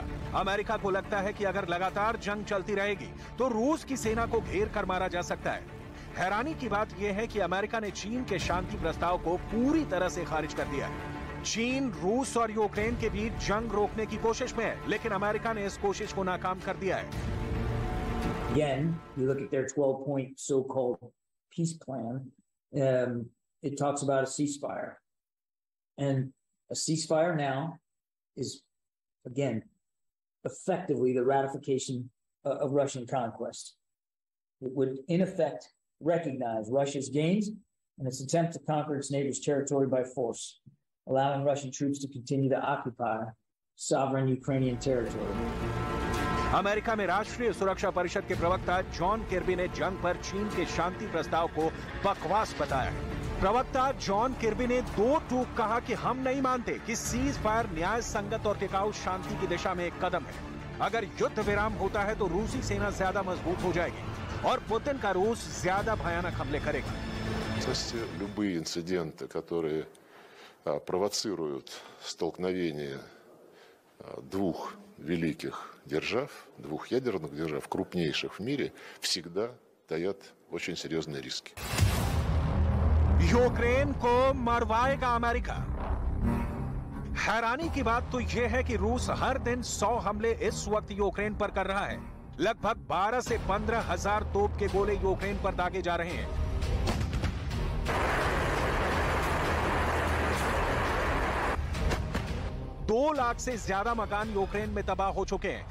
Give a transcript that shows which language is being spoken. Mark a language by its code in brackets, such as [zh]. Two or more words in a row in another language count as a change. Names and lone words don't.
[hi] अमेरिका को लगता है कि अगर लगातार जंग चलती रहेगी तो रूस की सेना को घेर कर मारा जा सकता है। हैरानी की बात यह है कि अमेरिका ने चीन के शांति प्रस्ताव को पूरी तरह से खारिज कर दिया है। चीन रूस और यूक्रेन के बीच जंग रोकने की कोशिश में है, लेकिन अमेरिका ने इस कोशिश को नाकाम कर दिया है। [en] Again, you look at their 12-point so-called peace plan, it talks about a ceasefire. And a ceasefire now is, again, effectively the ratification of Russian conquest. It would, in effect, recognize Russia's gains and its attempt to conquer its neighbor's territory by force, allowing Russian troops to continue to occupy sovereign Ukrainian territory. [hi] अमेरिका में राष्ट्रीय सुरक्षा परिषद के प्रवक्ता जॉन किर्बी ने जंग पर चीन के शांति प्रस्ताव को बकवास बताया है। प्रवक्ता जॉन किर्बी ने दो टूक कहा कि हम नहीं मानते कि [en] cease fire [hi] न्याय संगत और टिकाऊ शांति की दिशा में एक कदम है। अगर युद्ध विराम होता है तो रूसी सेना ज्यादा मजबूत हो जाएगी और पुतिन का रूस ज्यादा भयानक हमले करेगा। [ru] Любые инциденты, которые провоцируют столкновение двух великих держав, двух ядерных держав, крупнейших в мире, всегда таят очень серьезные риски. [hi] यूक्रेन को मरवाएगा अमेरिका। हैरानी की बात तो यह है कि रूस हर दिन 100 हमले इस वक्त यूक्रेन पर कर रहा है। लगभग 12 से 15 हजार तोप के गोले यूक्रेन पर दागे जा रहे हैं। दो लाख से ज्यादा मकान यूक्रेन में तबाह हो चुके हैं।